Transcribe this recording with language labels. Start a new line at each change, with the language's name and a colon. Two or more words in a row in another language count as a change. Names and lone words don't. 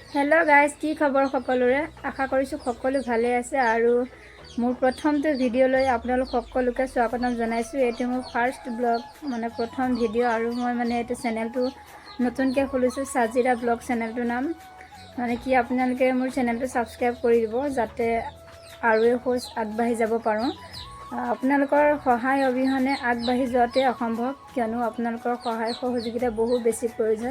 English: Hello guys
Assamese: কি খবৰ সকলোৰে আশা কৰিছো সকলো ভালে আছে আৰু মোৰ প্ৰথমতে ভিডিঅ লৈ আপোনালোক সকলোকে স্বাগতম জনাইছো। এটো মোৰ
English: first vlog
Assamese: মানে প্ৰথম ভিডিও আৰু মই মানে এটো চেনেলটো নতুনকে খুলিছো সাজিৰা ব্লগ চেনেলটোৰ নাম মানে কি আপোনালোকে মোৰ চেনেলটো সাবস্ক্ৰাইব কৰি দিব যাতে আৰু খোজ আগবাঢ়ি যাব পাৰো। আপোনালোকৰ সহায় অবিহনে আগবাঢ়ি যোৱাতে অসম্ভৱ কিয়নো আপোনালোকৰ সহায় সহযোগিতা বহু বেছি প্ৰয়োজন।